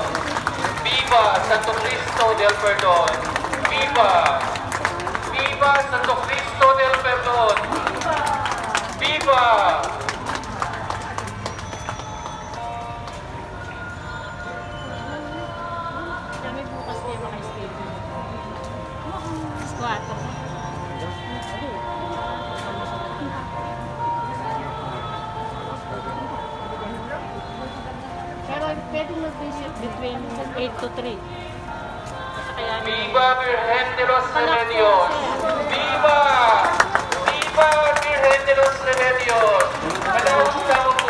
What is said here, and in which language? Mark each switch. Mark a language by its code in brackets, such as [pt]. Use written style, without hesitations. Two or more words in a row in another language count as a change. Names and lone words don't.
[es] Viva Santo Cristo del Perdón! Viva! Viva Santo Cristo del Perdón! Viva! [tl] Kami bukas kayo maka-schedule. Squat. Pero pwedeng mag-visit [en] between 8 to 3. [es] Viva Virgen de los Remedios! Viva! Viva Virgen de los Remedios! [tl] Malawos na